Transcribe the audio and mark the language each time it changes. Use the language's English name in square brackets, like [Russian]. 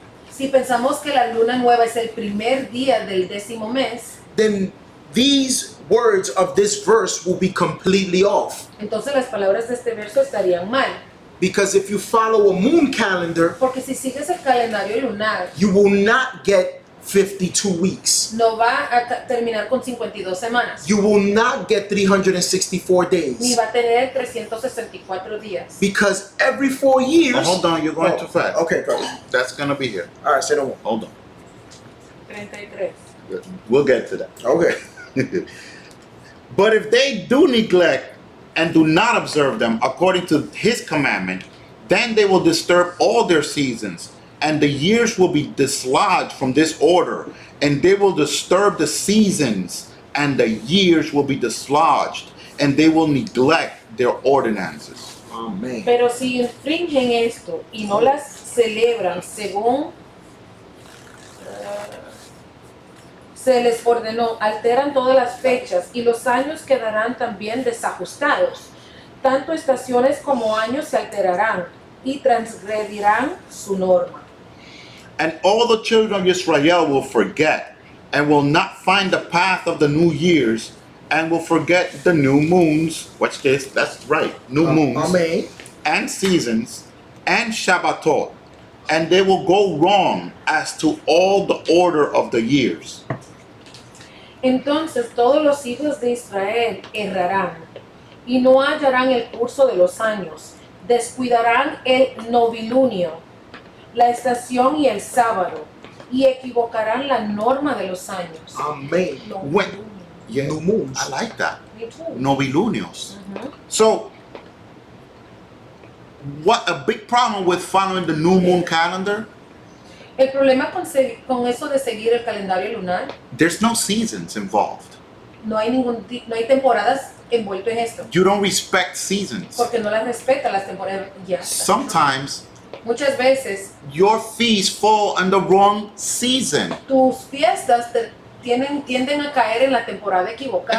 [Spanish] si pensamos que la luna nueva es el primer día del 10º mes, [English] then these words of this verse will be completely off. [Spanish] entonces las palabras de este verso estarían mal. [English] Because if you follow a moon calendar, [Spanish] Porque si sigues el calendario lunar, [English] you will not get 52 weeks. [Spanish] no va a terminar con 52 semanas, [English] You will not get 364 [Spanish] ni [English] days. [Spanish] va a tener 364 días. [English] Because every 4 years. oh, hold on, you're going Oh, too fast. Okay, go. That's gonna be here. All right, say no more. Hold on. 33. We'll get to that. Okay. But if they do neglect and do not observe them according to his commandment, then they will disturb all their seasons, and the years will be dislodged from this order, and they will disturb the seasons, and the years will be dislodged, and they will neglect their ordinances. Amen. [Spanish] Pero si infringen esto y no las celebran según se les ordenó, alteran todas las fechas y los años quedarán también desajustados. Tanto estaciones como años se alterarán y transgredirán su norma. [English] And all the children of Israel will forget, and will not find the path of the new years, and will forget the new moons. Watch this. That's right. New moons [Spanish] Amén. [English] and seasons and Shabbatot, and they will go wrong as to all the order of the years. [Spanish] Entonces todos los hijos de Israel errarán y no hallarán el curso de los años, descuidarán el novilunio, la estación y el sábado, y equivocarán la norma de los años. Amén. [English] When, New moons. I like that. Me too. [Spanish] Novilunios. Ujú. [English] So, what a big problem with following the new moon calendar? [Spanish] El problema con eso de seguir el calendario lunar, [English] There's no seasons involved. [Spanish] no hay temporadas envuelto en esto, [English] You don't respect seasons. [Spanish] porque no las respeta las temporadas. Ya. [English] Sometimes [Spanish] Muchas veces [English] your feasts fall in the wrong season. [Spanish] tus fiestas tienden a caer en la temporada equivocada.